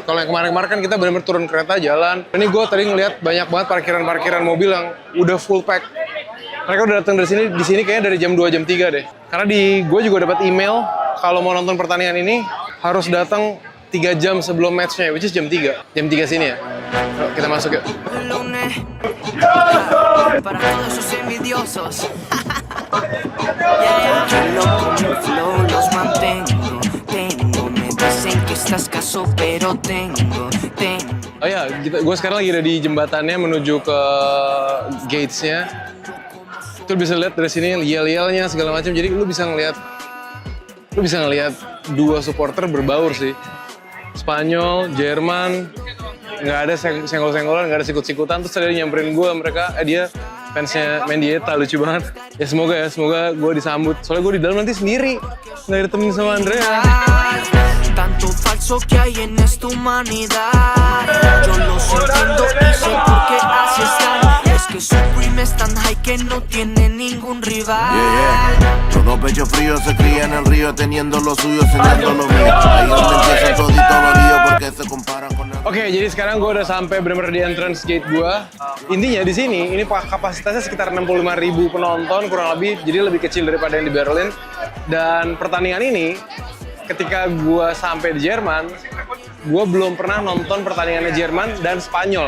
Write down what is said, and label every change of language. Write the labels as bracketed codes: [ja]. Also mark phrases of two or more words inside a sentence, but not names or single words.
[id] Kalau yang kemarin-kemarin kan kita benar-benar turun kereta, jalan. Ini gue tadi ngeliat banyak banget parkiran-parkiran mobil yang udah [en] full pack. [id] Mereka udah datang di sini kayaknya dari jam 2, jam 3 deh. Karena gue juga dapat email, kalau mau nonton pertandingan ini, harus datang 3 jam sebelum match-nya, [en] which is jam 3. [id] Jam 3 sini ya. Yuk, kita masuk yuk. [es] Para todos esos envidiosos. Flow los mantengo. Me dicen que estás caso, pero tengo. [id] Oh ya, gue sekarang lagi ada di jembatannya menuju ke gates-nya. Itu bisa lihat dari sini yel-yelnya segala macam. Jadi lu bisa ngelihat dua supporter berbaur sih. Spanyol, Jerman, nggak ada senggol-senggolan, nggak ada sikut-sikutan. Terus ada nyamperin gue, dia fansnya Mendieta, lucu banget. Ya semoga gue disambut. Soalnya gue di dalam nanti sendiri, nggak ditemenin sama Andrea. [es] Tanto falso que hay en esta humanidad. Yo los entiendo y sé por qué así están. Es que Supreme es tan high que no tiene ningún rival. Todo pecho frío se cría en el río, teniendo lo suyo, enseñando lo mío. Ahí donde empiezan todito los ríos, porque se comparan con el... [id] Oke, jadi sekarang gue udah sampai bener-bener di [en] entrance gate [id] gue. Intinya di sini, ini kapasitasnya sekitar 65.000 penonton kurang lebih, jadi lebih kecil daripada yang di Berlin. Dan pertandingan ini, ketika gue sampai di Jerman, gue belum pernah nonton pertandingannya Jerman dan Spanyol.